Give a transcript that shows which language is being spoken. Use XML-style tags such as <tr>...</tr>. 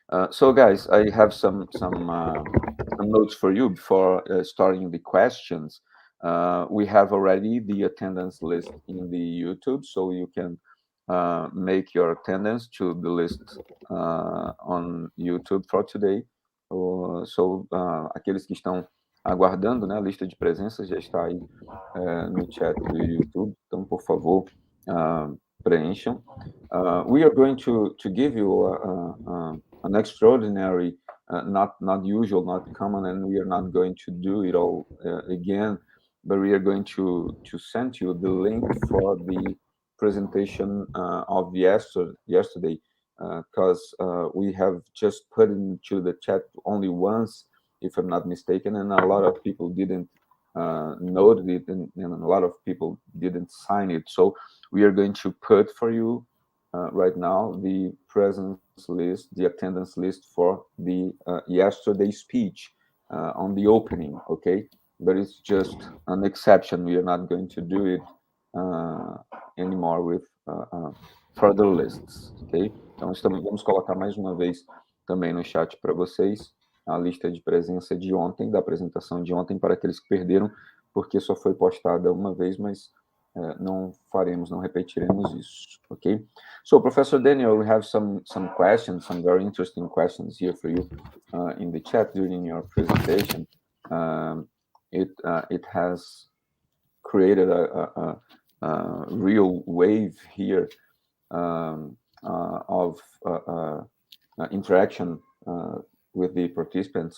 <en>So guys, I have some notes for you before starting the questions. We have already the attendance list in the YouTube, so you can make your attendance to the list on YouTube for today.</en> <pt>So aqueles que estão aguardando, né, a lista de presença já está aí no chat do YouTube. Então, por favor, preencham.</pt> <en>We are going to give you an extraordinary, not usual, not common, and we are not going to do it all again, but we are going to send you the link for the presentation of yesterday, because we have just put into the chat only once, if I'm not mistaken, and a lot of people didn't noted it, and a lot of people didn't sign it. So we are going to put for you right now the presence list, the attendance list for the yesterday speech on the opening, okay? But it's just an exception. We are not going to do it anymore with further lists, ok?</en> <pt>Então vamos colocar mais uma vez também no chat para vocês a lista de presença de ontem, da apresentação de ontem, para aqueles que perderam, porque só foi postada uma vez, mas não repetiremos isso, ok?</pt> <en>So, Professor Daniel, we have some questions, some very interesting questions here for you in the chat during your presentation. It has created a real wave here of interaction with the participants.</en>